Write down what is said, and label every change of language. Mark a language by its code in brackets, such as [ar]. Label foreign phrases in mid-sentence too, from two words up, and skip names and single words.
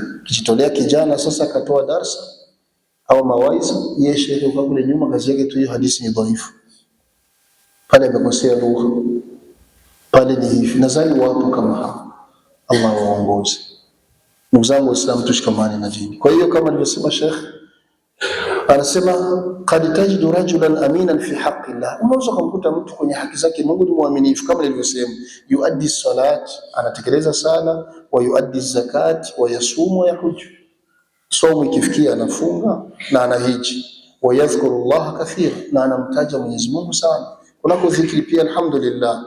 [sw] Kijitolea kijana sasa akatoa darsa au mawaidha, yeye shehe kwa kule nyuma, kazi yake tu hiyo hadithi ni dhaifu, pale amekosea lugha, pale ni hivi. Nadhani wapo kama hao, Allah waongoze. Ndugu zangu Waislamu, tushikamane na dini. Kwa hiyo kama alivyosema Sheikh, anasema [ar] قد تجد رجلا أمينا في حق الله, [sw] unaweza kumkuta mtu kwenye haki zake Mungu ni muaminifu, kama nilivyosema, [ar] يؤدي صلاة, [sw] anatekeleza sala, [ar] ويؤدي زكاة ويصوم ويحج, [sw] somo ikifikia anafunga na anahiji, [ar] ويذكر الله كثيرا, [sw] na anamtaja Mwenyezi Mungu sana, kunako dhikri pia alhamdulillah.